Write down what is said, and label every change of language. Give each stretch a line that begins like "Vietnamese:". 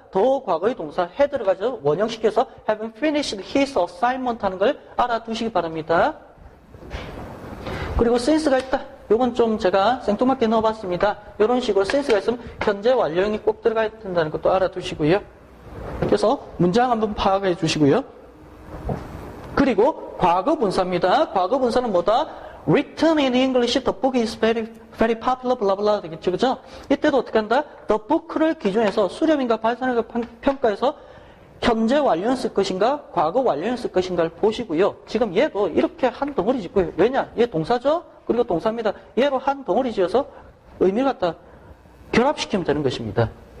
Korean: 더 과거의 동사 had를 가져 원형시켜서
English: having finished his assignment
Korean: 하는 걸 알아두시기 바랍니다. 그리고 since가 있다. 요건 좀 제가 생뚱맞게 넣어봤습니다. 이런 식으로 since가 있으면 현재 완료형이 꼭 들어가야 된다는 것도 알아두시고요. 그래서 문장 한번 파악해 주시고요. 그리고 과거 분사입니다. 과거 분사는 뭐다?
English: Written in English, the book is very popular, blah blah
Korean: 되겠죠, 그죠? 이때도 어떻게 한다? The book를 기준해서 수렴인가 발산인가 평가해서 현재 완료형 쓸 것인가, 과거 완료형 쓸 것인가를 보시고요. 지금 얘도 이렇게 한 덩어리 짓고요. 왜냐? 얘 동사죠? 그리고 동사입니다. 얘로 한 덩어리 지어서 의미를 갖다 결합시키면 되는 것입니다.